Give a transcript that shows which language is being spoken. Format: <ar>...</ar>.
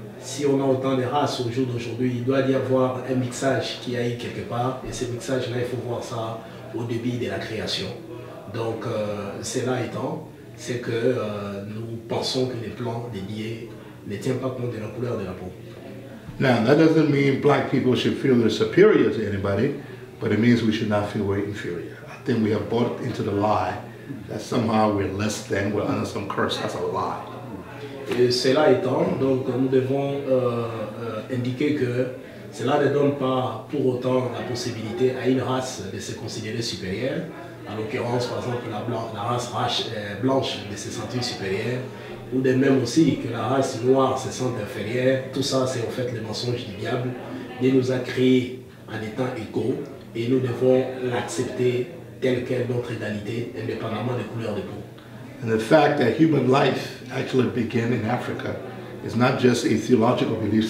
<fr>Si on a autant de races au jour d'aujourd'hui, il doit y avoir un mixage qui aille quelque part, et ce mixage-là, il faut voir ça au début de la création. Donc, cela étant, c'est que nous pensons que les plans dédiés ne tiennent pas compte de la couleur de la peau.</fr> <en>Now, that doesn't mean black people should feel they're superior to anybody, but it means we should not feel we're inferior. I think we have bought into the lie that somehow we're less than, we're under some curse. That's a lie.</en> <fr>Et cela étant, donc nous devons indiquer que cela ne donne pas pour autant la possibilité à une race de se considérer supérieure. En l'occurrence, par exemple, la race blanche de se sentir supérieure, ou de même aussi que la race noire se sente inférieure. Tout ça, c'est en fait le mensonge du diable. Dieu nous a créés en étant égaux et nous devons l'accepter telle qu'est notre égalité, indépendamment des couleurs de peau.</fr> <en>And the fact that human life actually began in Africa is not just a theological belief.</en>